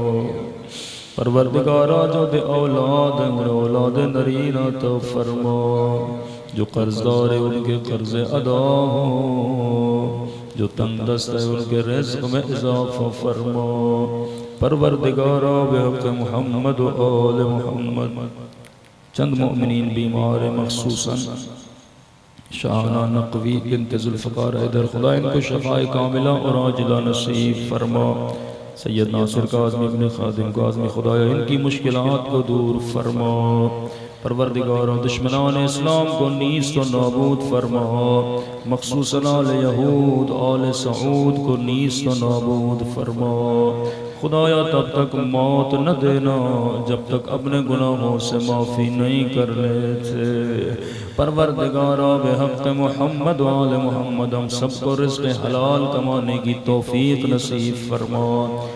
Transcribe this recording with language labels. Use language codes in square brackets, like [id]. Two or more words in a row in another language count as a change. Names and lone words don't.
[ur] پروردگارا جو بے اولاد ہیں انہیں اولاد نرینہ تو فرما. جو قرضدار ہیں ان کے قرض ادا ہوں، جو تنگ دست ہے ان کے رزق میں اضافہ فرما. پروردگارا بحق محمد و آل محمد، چند مؤمنین بیمار مخصوصاً شاہانہ نقوی بنت ذوالفقار حیدر، خدا ان کو شفاء کاملہ اور عاجلہ نصیب فرما. سید ناصر کاظمی ابن خادم کاظمی، خدایا ان کی مشکلات کو دور فرما. پروردگار دشمنان اسلام کو نیست و نابود فرما. مخصوصاً آل یہود، آل سعود کو نیست و نابود فرما. خدایا تب تک موت نہ دینا جب تک اپنے گناہوں سے معافی نہیں کر لیتے. پروردگارا بحق محمد و آل محمد، ہم سب کو رزق حلال کمانے کی توفیق نصیب فرما.